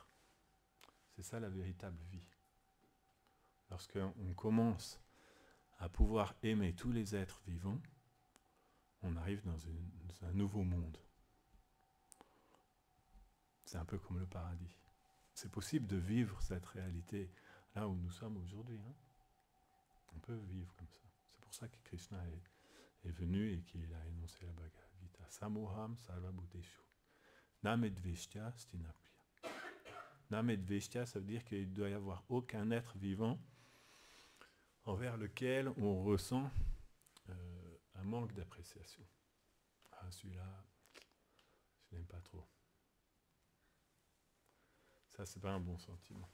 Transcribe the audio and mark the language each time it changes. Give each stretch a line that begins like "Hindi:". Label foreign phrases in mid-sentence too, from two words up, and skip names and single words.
French: C'est ça la véritable vie. Lorsqu'on commence à pouvoir aimer tous les êtres vivants, on arrive dans un nouveau monde. C'est un peu comme le paradis. C'est possible de vivre cette réalité là où nous sommes aujourd'hui. Hein. On peut vivre comme ça. C'est pour ça que Krishna est venu et qu'il a énoncé la Bhagavad Gita.
Sanskrit: समोऽहं सर्व भूतेषु। नमेद्वेष्ट्य स्तिनप्य.
French: Namedveshtya, ça veut dire qu'il ne doit y avoir aucun être vivant envers lequel on ressent un manque d'appréciation. Ah, celui-là, je n'aime pas trop. Ça, c'est pas un bon sentiment.